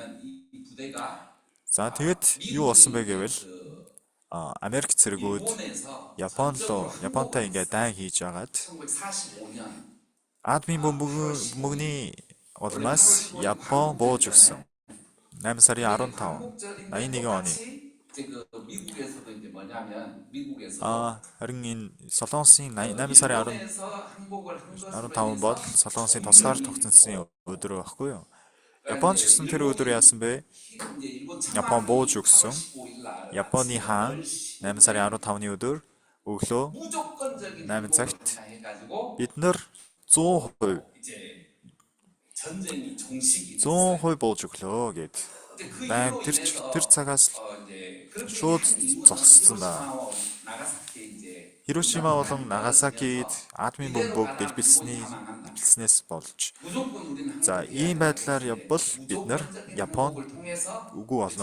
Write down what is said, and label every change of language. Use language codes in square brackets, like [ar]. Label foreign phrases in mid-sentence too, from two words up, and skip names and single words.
[mn] За тэгэд юу болсон бэ гэвэл Америк цэргүүд Японтай ингээд дайн хийж агаад [ko] 1945년 [mn] Адмын бөмбөгний улмаас Япон бууж өгсөн. 8 сарын 15, 81 оны. [ko] 미국에서도 이제 뭐냐면 미국에서 [mn] харин энэ Солонгосын 8 сарын [ko] 일본에서 항복을 한 것으로 [mn] 15 бол Солонгосын тусгаар тогтсон өдөр байхгүй юу? Япон ч гэсэн тэр өдөр яасан бэ? Япон бууж өгсөн. Японы хаан 8 сарын 15-ны өдөр өглөө 8 цагт бид нар 100% [ko] 전쟁이 종식이 [mn] 100% бууж өглөө гэд. Дайн тэр цагаас шууд зогссон ба. Хирошима болон Нагасакид атомын бөмбөг дэлбэлснээс болж. За ийм байдлаар явбал бид нар Японд үгүй болно.